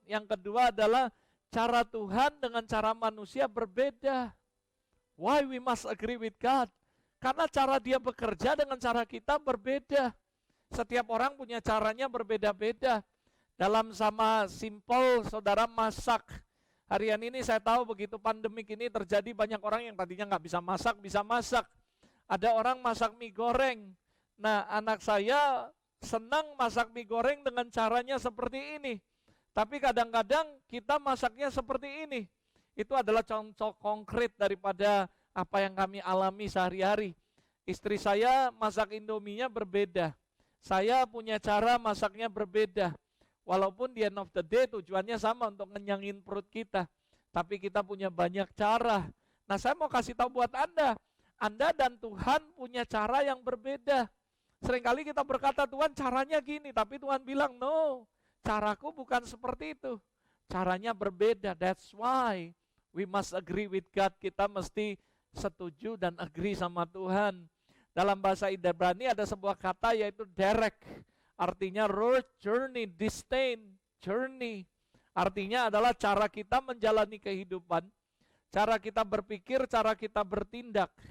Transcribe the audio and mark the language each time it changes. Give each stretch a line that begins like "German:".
Indonesian: Yang kedua adalah cara Tuhan dengan cara manusia berbeda.
English: Why we must agree with God?
Indonesian: Karena cara dia bekerja dengan cara kita berbeda. Setiap orang punya caranya berbeda-beda. Dalam sama simple, saudara masak. Harian ini saya tahu begitu pandemik ini terjadi, banyak orang yang tadinya nggak bisa masak, bisa masak. Ada orang masak mie goreng. Nah, anak saya senang masak mie goreng dengan caranya seperti ini. Tapi kadang-kadang kita masaknya seperti ini. Itu adalah contoh konkret daripada apa yang kami alami sehari-hari. Istri saya masak Indominya berbeda. Saya punya cara masaknya berbeda. Walaupun di
English: end of the day
Indonesian: tujuannya sama untuk ngenyangin perut kita. Tapi kita punya banyak cara. Nah, saya mau kasih tahu buat Anda dan Tuhan punya cara yang berbeda. Seringkali kita berkata, Tuhan caranya gini. Tapi Tuhan bilang, no, caraku bukan seperti itu. Caranya berbeda.
English: That's why we must agree with God.
Indonesian: Kita mesti setuju dan agree sama Tuhan. Dalam bahasa Ibrani ada sebuah kata yaitu derek. Artinya road, journey, disdain, journey. Artinya adalah cara kita menjalani kehidupan. Cara kita berpikir, cara kita bertindak.